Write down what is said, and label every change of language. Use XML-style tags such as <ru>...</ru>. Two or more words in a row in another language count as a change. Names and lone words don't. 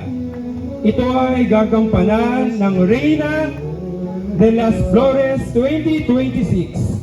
<tl>Ito ay gagampanan ng Reyna de las Flores 2026.</tl>